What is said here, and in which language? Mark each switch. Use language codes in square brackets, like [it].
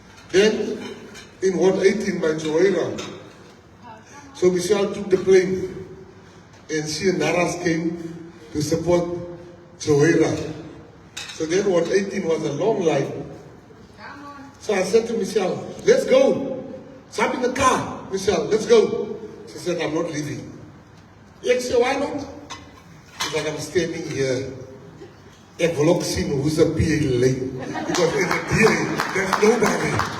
[en] Then, in Ward 18 by Joera, so Michelle took the plane and she and Naras came to support Joera. So then Ward 18 was a long line. So I said to Michelle, let's go. Jump in the car, Michelle, let's go. She said, I'm not leaving. I said, why not? She's like, I'm standing here. [af] Ek wil ook sien hoe se PA lyn. [en] Because in the DA, there's nobody.